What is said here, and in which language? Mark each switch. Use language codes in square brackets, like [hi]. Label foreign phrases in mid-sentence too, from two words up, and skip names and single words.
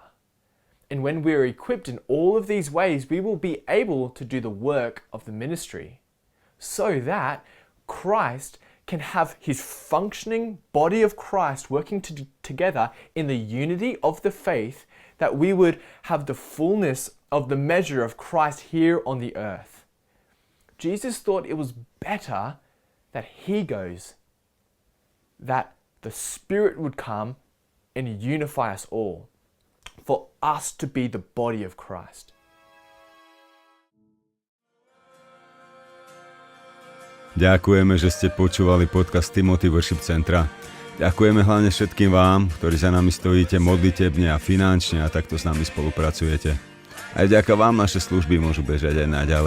[en] And when we're equipped in all of these ways, we will be able to do the work of the ministry so that Christ can have his functioning body of Christ working together in the unity of the faith, that we would have the fullness of the measure of Christ here on the earth. Jesus thought it was better that he goes, that the Spirit would come and unify us all, for us to be the body of Christ. [sk] Ďakujeme, že ste počúvali podcast Timothy Worship Centra. Ďakujeme hlavne všetkým vám, ktorí za nami stojíte modlitebne a finančne a takto s nami spolupracujete. Aj vďaka vám naše služby môžu bežať aj naďalej.